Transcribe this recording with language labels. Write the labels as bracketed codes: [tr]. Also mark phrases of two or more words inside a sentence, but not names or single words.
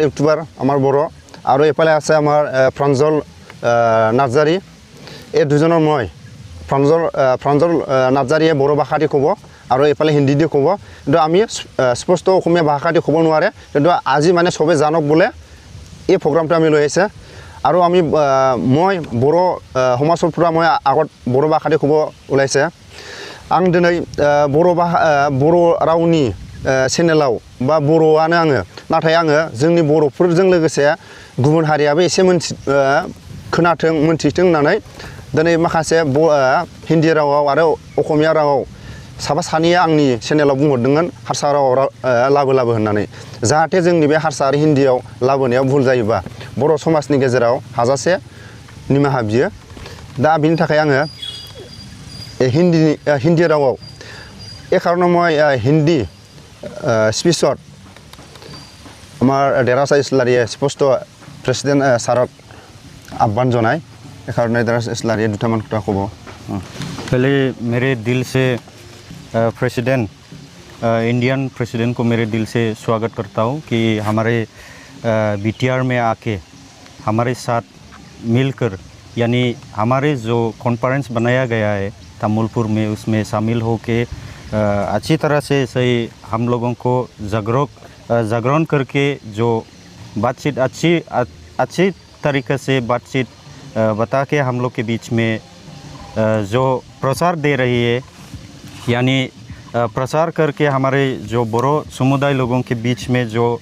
[as] ইউটিউবাৰ আমাৰ বড় আৰু এফালে আছে আমাৰ প্ৰাঞ্জল নাৰ্জাৰী এই দুজনৰ মই প্ৰাঞ্জল নাৰ্জাৰীয়ে বড় ভাষা দি ক'ব আৰু এফালে হিন্দী দি ক'ব কিন্তু আমি স্পষ্ট অসমীয়া ভাষা দি ক'ব নোৱাৰে কিন্তু আজি মানে সবে জানক বোলে এই প্ৰগ্ৰামটো আমি লৈ আহিছে আৰু আমি মই বড় সমাজৰ পৰা মই আগত বড় ভাষা দি ক'ব ওলাইছে [brx] आं दिनै बर' रावनि चेनेलाव बा बर'आनो आङो नाथाय आङो जोंनि बर'फोरजों लोगोसे गुबुन हारियाबो एसे खोनाथों मोनथिथों होननानै दिनै माखासे हिन्दी रावाव आरो असमिया रावाव साफा सानैया आंनि चेनेलाव बुंहरदोंमोन हारसा रावाव लाबो होननानै जाहाथे जोंनि बे हारसा आरो हिन्दीयाव लाबोनायाव भुल जायोबा बर' समाजनि गेजेराव हाजासे निमाहा बियो दा बिनि थाखाय आङो हिन्दी रावाव [as] এই কাৰণে মই হিন্দী স্পিচত আমাৰ দেৰাছা ইছলাৰীয়ে স্পষ্ট [en] president sir [as] আহ্বান জনায় এই কাৰণে দেৰাছা ইছলাৰীয়ে দুটামান কথা ক'ব [hi] पहले मेरे दिल से प्रेसिडेंट इंडियन प्रेसिडेंट को मेरे दिल से स्वागत करता हूँ कि हमारे बीटीआर में आके हमारे साथ मिलकर यानी हमारे जो कॉन्फ्रेंस बनाया गया है तामुलपुर में उसमें शामिल हो के अच्छी तरह से सही हम लोगों को जागरण करके जो बातचीत अच्छी तरीक़े से बातचीत बता के हम लोग के बीच में जो प्रसार दे रही है यानी प्रसार करके हमारे जो बड़ो समुदाय लोगों के बीच में जो